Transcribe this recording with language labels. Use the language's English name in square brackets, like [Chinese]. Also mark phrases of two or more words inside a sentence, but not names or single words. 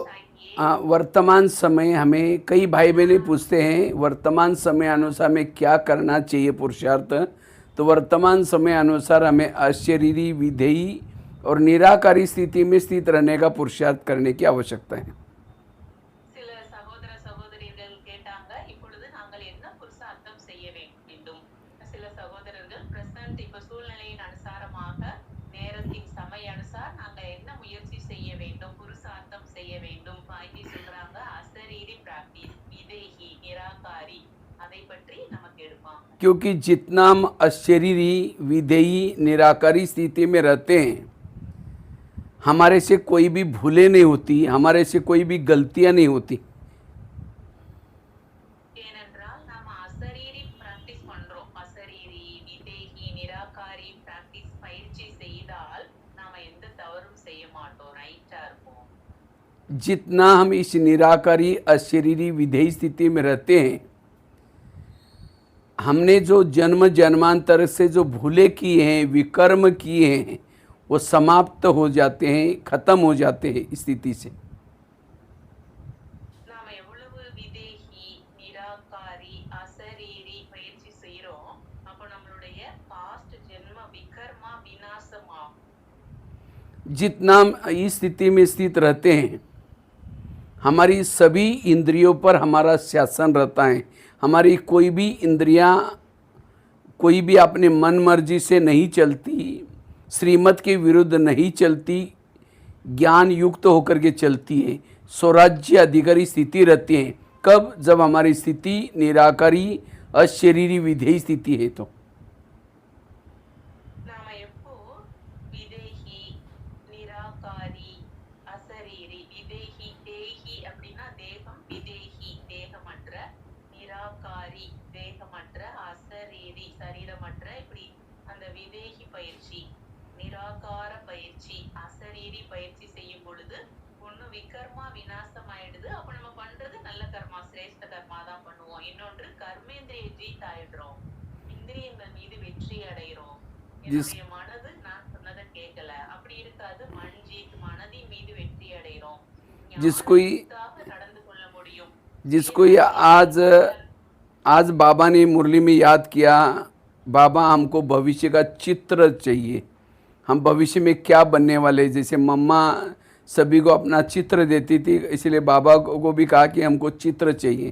[Hindi] चाहिए। वर्तमान समय हमें कई भाई बहनें पूछते हैं वर्तमान समय अनुसार हमें क्या करना चाहिए पुरुषार्थ। तो वर्तमान समय अनुसार हमें अशरीरी, विधेयी और निराकारी स्थिति में स्थित रहने का पुरुषार्थ करने की आवश्यकता है। [Tamil] சில சகோதர சகோதரிகள் கேட்டாங்க, இப்பொழுது நாங்கள் என்ன புருஷார்த்தம் செய்ய வேண்டும்? சில சகோதரர்கள் பிரசன்ட் இப்ப சூழ்நிலையின் அனுசாரமாக நேரத்தின் [Hindi] समय अनुसार [Tamil] நாங்க என்ன முயற்சி செய்ய வேண்டும், புருஷார்த்தம் செய்ய வேண்டும்? பாய்ஜி சொல்றாங்க அசரீரி பிராக்டிஸ், விதேகி, நிராகாரி, அதை பற்றி நமக்கு எடுப்பாங்க। [Hindi] क्योंकि जितना हम अशरीरी, विधेयी, निराकारी स्थिति में रहते हैं, हमारे से कोई भी भूलें नहीं होती, हमारे से कोई भी गलतियां नहीं होती। [Tamil] ஏனென்றால் நாம அசரீரி பிராக்டிஸ் பண்றோம், அசரீரி, விதேகி, நிராகாரி பிராக்டிஸ் பயிற்சி செய்தால் நாம எந்த தவறும் செய்ய மாட்டோம், ரைட்டா இருப்போம்। [Hindi] जितना हम इस निराकारी, अशरीरी, विधेयी स्थिति में रहते हैं, हमने जो जन्म जन्मांतर से जो भूले किए हैं, विकर्म किए हैं, वो समाप्त हो जाते हैं, खत्म हो जाते हैं स्थिति से। [Tamil] நாம எவ்வளவு விதேகி, நிராகாரி, அசரீரி பயிற்சி செய்யறோம், அப்ப நம்மளுடைய பாஸ்ட் ஜென்ம விகர்மா விநாசமாகும்। [Hindi] जितना हम इस स्थिति में स्थित रहते हैं, हमारी सभी इंद्रियों पर हमारा शासन रहता है। हमारी कोई भी इंद्रियां कोई भी अपने मन मर्जी से नहीं चलती, श्रीमत के विरुद्ध नहीं चलती, ज्ञान युक्त होकर के चलती है, स्वराज्य अधिकारी स्थिति रहती है। कब? जब हमारी स्थिति निराकारी, अशरीरी, विधेयी स्थिति है। तो [Tamil] நாம எப்போ விதேகி, நிராகாரி, அசரீரி, விதேகி, தேகி அப்படின்னா தேகம், விதேகி தேகமற்ற, நிராகாரி தேகமற்ற, அசரீரி சரீரமற்ற, இப்படி அந்த விதேகி பயிற்சி, நிராகார பயிற்சி, அசரீரி பயிற்சி செய்யும் பொழுது ஒண்ணு விகர்மா விநாசம் ஆயிடுது, அப்ப நம்ம பண்றது நல்ல கர்மா, சிரேஷ்ட கர்மா தான் பண்ணுவோம்। இன்னொன்று கர்மேந்திரிய ஜீத் ஆயிடுறோம், இந்திரியங்கள் மீது வெற்றி அடைகிறோம்। [Hindi] जिस [Tamil] என்னுடைய மனது நான் சொன்னதை கேட்கல, அப்படி இருக்காது, மன்ஜீத் மனதின் மீது வெற்றி அடைகிறோம், [Hindi] जिसको ये [Tamil] ஞானயுக்தாக நடந்து கொள்ள முடியும்। [Hindi] जिसको ये आज बाबा ने मुरली में याद किया, बाबा हमको भविष्य का चित्र चाहिए, हम भविष्य में क्या बनने वाले। जैसे मम्मा सभी को अपना चित्र देती थी, इसलिए बाबा को भी कहा कि हमको चित्र चाहिए।